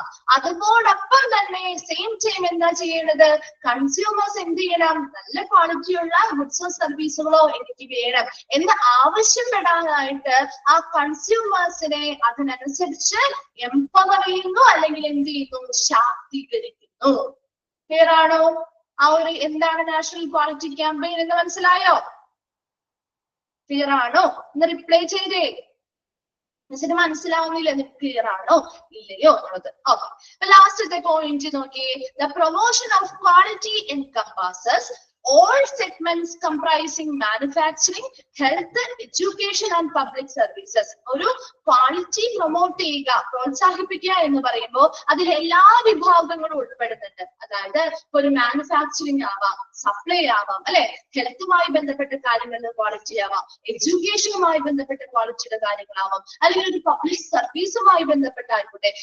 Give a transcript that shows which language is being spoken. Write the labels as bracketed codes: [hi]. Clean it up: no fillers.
[ml] അതോടൊപ്പം തന്നെ same time എന്താ ചെയ്യേണ്ടത്, കൺസ്യൂമേഴ്സ് എന്ത് ചെയ്യണം, നല്ല ക്വാളിറ്റിയുള്ള ഗുഡ്സോ സർവീസുകളോ എനിക്ക് വേണം എന്ന് ആവശ്യപ്പെടാനായിട്ട് ആ കൺസ്യൂമേഴ്സിനെ അതിനനുസരിച്ച് എംപവർ ചെയ്യുന്നു അല്ലെങ്കിൽ എന്ത് ചെയ്യുന്നു, ശാക്തീകരിക്കുന്നു. ക്ലിയർ ആണോ? ആ ഒരു എന്താണ് നാഷണൽ ക്വാളിറ്റി ക്യാമ്പയിൻ എന്ന് മനസ്സിലായോ? ക്ലിയർ ആണോ? ഒന്ന് റിപ്ലൈ ചെയ്തേ. മിസ്സിന് മനസ്സിലാവുന്നില്ല, ക്ലിയർ ആണോ ഇല്ലയോ എന്നുള്ളത്. ഓക്കെ, ലാസ്റ്റത്തെ പോയിന്റ് നോക്കിയേ. [en] The promotion of quality encompasses all segments comprising manufacturing, health, education and public services. [ml] ഒരു ക്വാളിറ്റി പ്രൊമോട്ട് ചെയ്യുക, പ്രോത്സാഹിപ്പിക്കുക എന്ന് പറയുമ്പോൾ അതിൽ എല്ലാ വിഭാഗങ്ങളും ഉൾപ്പെടുന്നുണ്ട്. അതായത് ഒരു മാനുഫാക്ചറിങ് ആവാം, സപ്ലൈ ആവാം, അല്ലെ, ഹെൽത്തുമായി ബന്ധപ്പെട്ട കാര്യങ്ങളിൽ ക്വാളിറ്റി ആവാം, എഡ്യൂക്കേഷനുമായി ബന്ധപ്പെട്ട ക്വാളിറ്റിയുടെ കാര്യങ്ങളാവാം, അല്ലെങ്കിൽ ഒരു പബ്ലിക് സർവീസുമായി ബന്ധപ്പെട്ടായിക്കോട്ടെ.